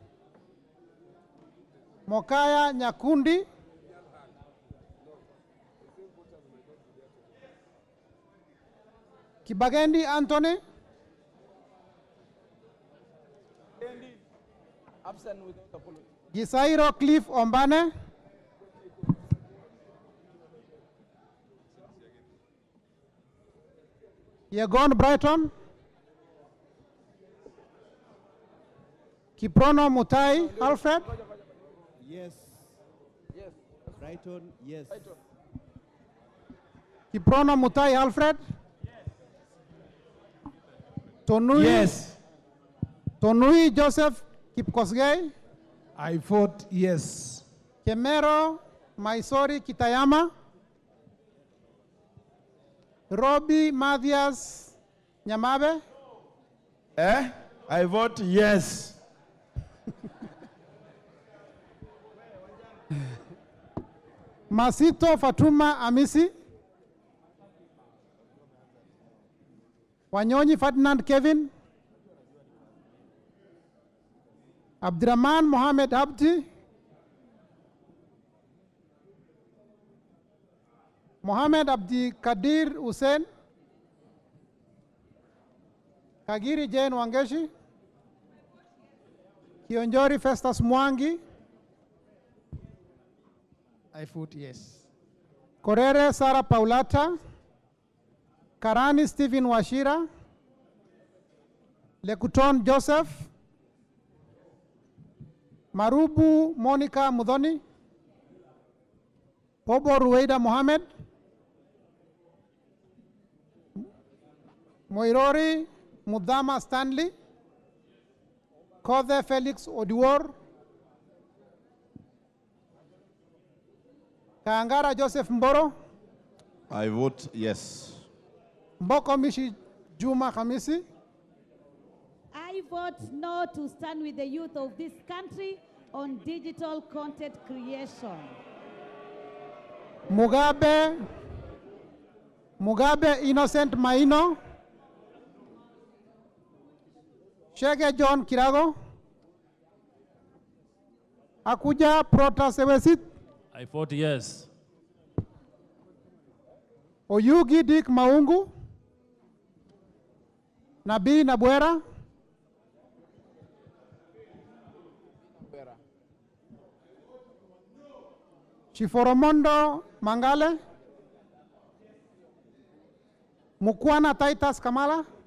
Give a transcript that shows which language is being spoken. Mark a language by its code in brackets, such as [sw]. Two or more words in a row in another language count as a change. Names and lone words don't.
[en] Mokaya Nyakundi. Kibagendi Anthony. Absent without apology. Gisairo Cliff Ombane. Yegon Brighton. Kiprono Mutai Alfred. Yes. Yes. Brighton, yes. Kiprono Mutai Alfred. Tonui. Yes. Tonui Joseph Kipkosgei. I vote yes. Kemero Maisori Kitayama. Robbie Mathias Nyamabe. I vote yes. Masito Fatuma Amisi. Wanyonyi Ferdinand Kevin. Abdurrahman Mohamed Abdi. Mohamed Abdi Kadir Hussein. Kagiri Jane Wangeshi. Kionjori Festus Mwangi. I vote yes. Korere Sara Paulata. Karani Stephen Washira. Lekuton Joseph. Marubu Monica Mudhoni. Pobo Ruweida Mohamed. Moirori Mudama Stanley. Kothe Felix Odiwor. Kaangara Joseph Mboro. I vote yes. Mboko Mishi Juma Hamisi. I vote no to stand with the youth of this country on digital content creation. Mugabe Innocent Maino. Shege John Kirago. Akuja Protasewesit. I vote yes. Oyugi Dick Maungu. Nabii Nabwera. Chiforomondo Mangale. Mukwana Titus Kamala.